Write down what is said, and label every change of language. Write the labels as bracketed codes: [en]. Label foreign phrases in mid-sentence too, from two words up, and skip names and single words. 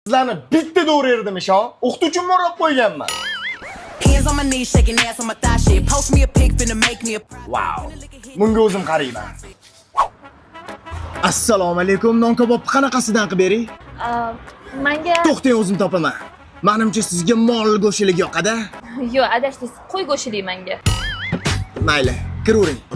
[uz] Sizlarni bitta o'rerdim isho. O'qituvchimni o'rab qo'yganman. [en] Hands on my knees, shaking ass on my thigh shit. Post me a pic, finna make me a. [uz] Wow. Bunga o'zim qarayman. Assalomu alaykum. Non kabobni qanaqasidan qilib bering? Menga To'xtang, o'zim topaman. Menimcha sizga mol go'shilik yoqadi. yo'q, adashdingiz. Qo'y go'shilik menga. Mayli, kiravering.